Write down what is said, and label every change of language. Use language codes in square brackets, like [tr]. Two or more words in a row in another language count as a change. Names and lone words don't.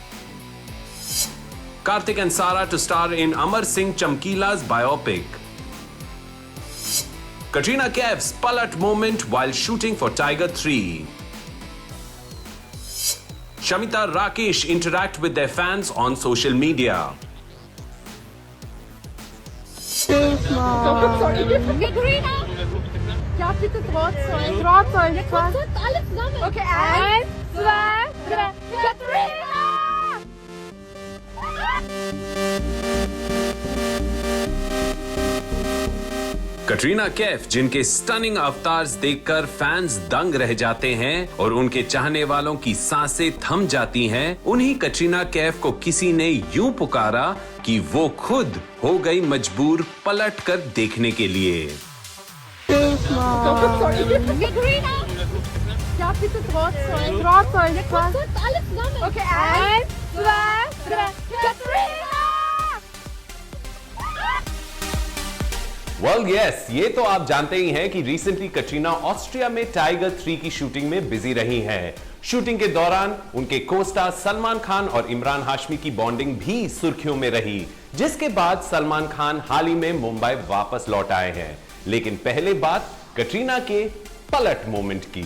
[en] Kartik and Sara to star in Amar Singh Chamkila's biopic. Katrina Kaif's palat moment while shooting for Tiger 3. Shamita Rakesh interact with their fans on social media. Katrina! [de] Ja, bitte Drahtzeug. Drahtzeug. Ja, kurz, alles zusammen. Okay, 1, 2, 3. Katrina! [hi] कटरीना कैफ, जिनके [en] stunning avatars [hi] देखकर फैंस दंग रह जाते हैं और उनके चाहने वालों की सांसें थम जाती हैं, उन्हीं कटरीना कैफ को किसी ने यूं पुकारा कि वो खुद हो गई मजबूर पलट कर देखने के लिए। [de] Katrina! Ja, bitte Drahtzeug. Drahtzeug. Ja, kurz, alles zusammen. Okay, 1, 2, 3. Katrina! [en] Well, yes, [hi] ये तो आप जानते ही हैं कि रिसेंटली कटरीना ऑस्ट्रिया में टाइगर 3 की शूटिंग में बिजी रही हैं। शूटिंग के दौरान उनके को-स्टार सलमान खान और इमरान हाशमी की बॉन्डिंग भी सुर्खियों में रही, जिसके बाद सलमान खान हाल ही में मुंबई वापस लौट आए हैं। लेकिन पहले बात कटरीना के पलट मोमेंट की।